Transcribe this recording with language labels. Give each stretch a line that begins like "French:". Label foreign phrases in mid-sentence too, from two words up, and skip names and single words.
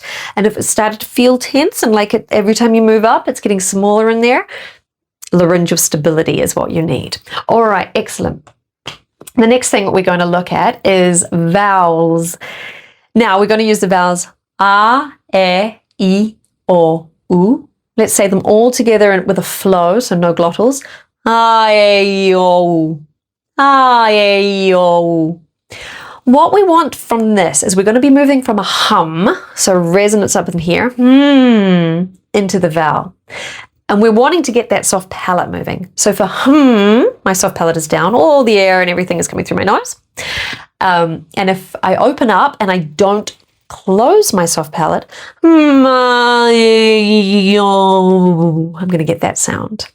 English: And if it started to feel tense and like it, every time you move up, it's getting smaller in there, laryngeal stability is what you need. All right, excellent. The next thing we're going to look at is vowels. Now we're going to use the vowels a, e, I, o, u. Let's say them all together with a flow, so no glottals. A, e, I, o, u. A, e, I, o, u. What we want from this is we're going to be moving from a hum, so resonance up in here, into the vowel. And we're wanting to get that soft palate moving. So for my soft palate is down, all the air and everything is coming through my nose. And if I open up and I don't close my soft palate, I'm going to get that sound.